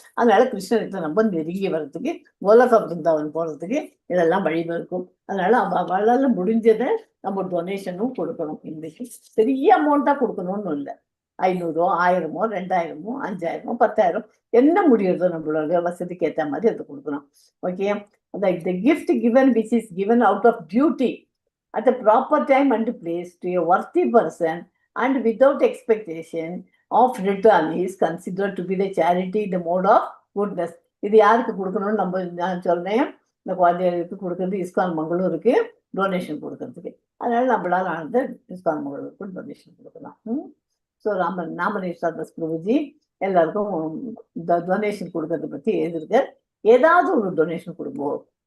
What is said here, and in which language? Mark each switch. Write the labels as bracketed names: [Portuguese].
[Tamil] அதனால கிருஷ்ணருக்கு ரொம்ப நெருங்கி வர்றதுக்கு, கோலக பிருந்தாவன் போகிறதுக்கு இதெல்லாம் வழிவகுக்கும். அதனால அவளால் முடிஞ்சதை நம்ம டொனேஷனும் கொடுக்கணும். இன்னைக்கு பெரிய அமௌண்ட்டாக கொடுக்கணும்னு இல்லை. 500, 1000, 2000, 5000, 10,000 என்ன முடியுறதோ நம்மளோட வசதிக்கு ஏற்ற மாதிரி அதை கொடுக்கணும். Okay. [English] The gift given which is given out of duty at the proper time and place to a worthy person and without expectation of return is considered to be the charity, the mode of goodness. [Tamil] இது யாருக்கு கொடுக்கணும்னு நான் சொல்றேன். இந்த குழந்தைகளுக்கு கொடுக்கறது ISKCON மங்களூருக்கு donation கொடுக்கறதுக்கு. அதனால நம்மளால ஆனது இஸ்கான் மங்களூருக்கு டொனேஷன் கொடுக்கலாம். ஸோ நாமநேஸ்வரர் பிரபுஜி எல்லாருக்கும் இந்த டொனேஷன் கொடுக்கறத பற்றி எழுதிருக்க. ஏதாவது ஒரு டொனேஷன் கொடுப்போம்.